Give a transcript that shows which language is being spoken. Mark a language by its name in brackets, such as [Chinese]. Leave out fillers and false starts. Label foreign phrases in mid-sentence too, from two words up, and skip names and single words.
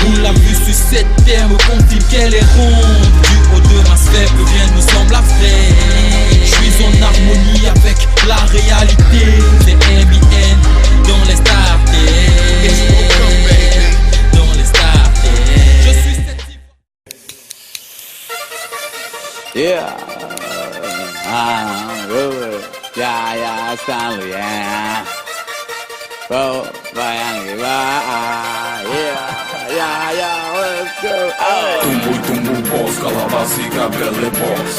[French] On l'a vu sur cette terre, me confirme qu'elle est ronde. Du haut de ma sphère, le bien nous semble abstrait. Je suis en harmonie avec la réalité. C'est MIN dans les stars. Dans les stars. Je suis cette... [English] Yeah, yeah, Stanley, yeah. Oh, yeah, let's go. Tumbu boss, calabasica, belle boss.